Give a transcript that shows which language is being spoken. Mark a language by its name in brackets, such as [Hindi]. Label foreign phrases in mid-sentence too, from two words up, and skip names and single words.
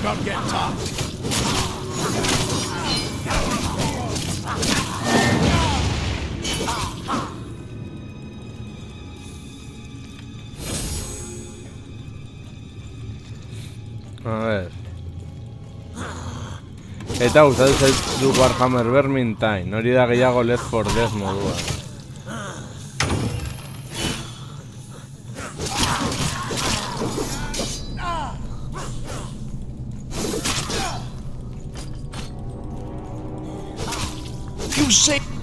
[English] not get tough. [Spanish] A ver. [Basque] Eta gustatu zaitu Warhammer Vermintide, hori da gehiago Left 4 Dead modua. [English] You say